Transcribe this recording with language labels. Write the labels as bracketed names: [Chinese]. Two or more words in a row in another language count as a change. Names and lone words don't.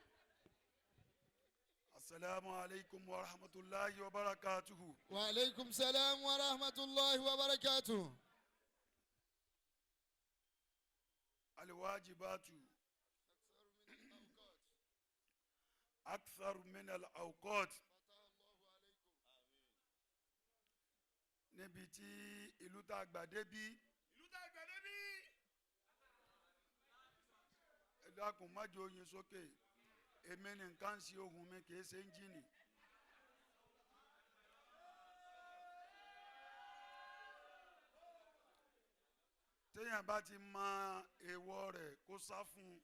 [Arabic] السلام عليكم ورحمة الله وبركاته. وعليكم السلام ورحمة الله وبركاته. الواجبات أكثر من الأوقات. [Yoruba] níbi tí ìlú tá a gbà débí ẹ dákun má jẹ́ oyin sókè èmi ní nǹkan sí ohùn mi kì í ṣe ẹ́ńjìnì. téèyàn bá ti mọ èèwọ̀ rẹ̀ kó sá fún un.